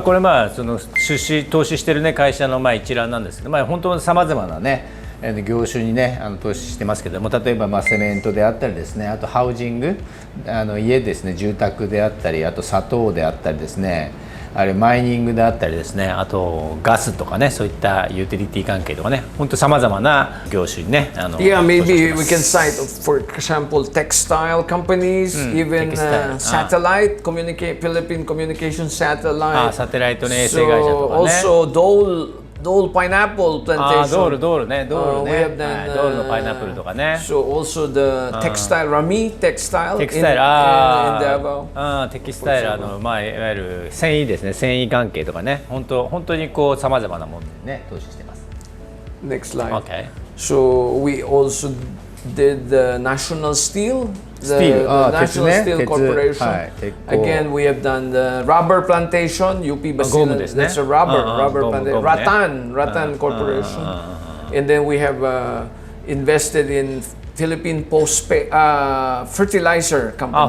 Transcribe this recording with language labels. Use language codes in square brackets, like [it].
[ja] これその投資しているね会社の一覧なんですけど、本当にさまざまなね業種にね投資してますけども、例えばセメントであったりですね、あとハウジング、家ですね、住宅であったり、あと砂糖であったりですね、あれマイニングであったりですね、あとガスとかね、そういったユーティリティ関係とかね、本当さまざまな業種にね [en] Yeah, maybe we can cite, for example, textile companies, even satellite, Philippine communication satellite. [ja] サテライトの衛星会社とかね。 [en] Also Dole pineapple plantation. [ja] ドールね、ドールね、 [en] we have done, [ja] ドールのパイナップルとかね。 [en] So also the textile, Rami textile [ja] テキスタイル、 [en] in Davao. [ja] テキスタイルいわゆる繊維ですね、繊維関係とかね、本当にさまざまなものにね投資してます。 [en] Next slide. Okay. So we also did the National Steel, the National Steel Corporation. Again, we have done the rubber plantation, UP Basilan. That's a rubber plantation. Rattan Corporation. And then we have invested in Philippine Postpaid Fertilizer Company.